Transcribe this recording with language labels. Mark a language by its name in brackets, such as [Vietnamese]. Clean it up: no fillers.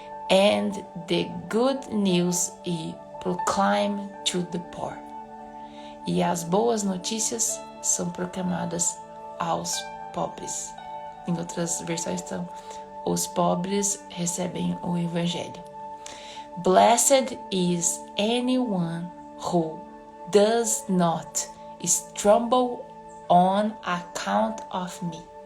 [English] And the good news is proclaimed to the poor. [Portuguese] E as boas notícias são proclamadas aos pobres. Em outras versões estão: os pobres recebem o evangelho. [English] Blessed is anyone who does not stumble on account of me.